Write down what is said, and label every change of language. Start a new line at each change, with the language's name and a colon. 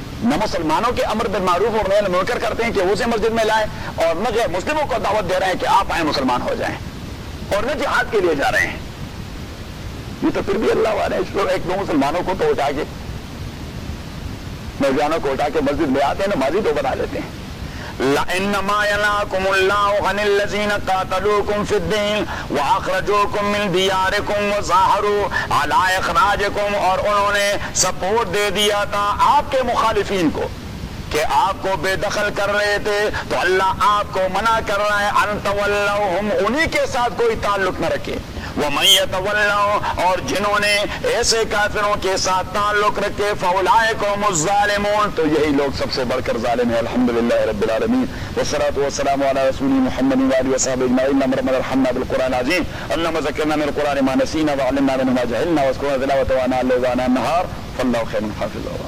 Urdu: نہ مسلمانوں کے امر بالمعروف اور نہی عن المنکر کرتے ہیں کہ اسے مسجد میں لائیں، اور نہ غیر مسلموں کو دعوت دے رہے ہیں کہ آپ آئیں مسلمان ہو جائیں، اور نہ جہاد کے لیے جا رہے ہیں. یہ تو پھر بھی اللہ والے ہیں، ایک دو مسلمانوں کو تو اٹھا کے، نوجوانوں کو اٹھا کے مسجد میں آتے ہیں، نمازی تو بنا لیتے ہیں.
Arabic: انما ينهاكم الله عن الذين قاتلوكم في الدين واخرجوكم من دياركم وظاهروا على اخراجكم.
Urdu: اور انہوں نے سپورٹ دے دیا تھا آپ کے مخالفین کو کہ آپ کو بے دخل کر رہے تھے، تو اللہ آپ کو منع کر رہا ہے.
Arabic: ان تولوهم،
Urdu: انہی کے ساتھ کوئی تعلق نہ رکھے.
Arabic: وَمَن يَتَوَلَّوْا،
Urdu: اور جنہوں نے ایسے کافروں کے ساتھ تعلق رکھے،
Arabic: فَأُولَئِكَ الظَّالِمُونَ،
Urdu: تو یہی لوگ سب سے بڑھ کر ظالم ہیں.
Arabic: الحمدللہ رب العالمین، والصلاة والسلام علی رسول محمد وعلی وصحابہ اجمعین. اللہم ربنا ارحمنا بالقرآن العظیم، اللہم ذکرنا من القرآن ما نسینا، وعلمنا منه ما جهلنا، واذكرنا تلاوته آناء الليل وآناء النهار، فالله خير حافظ.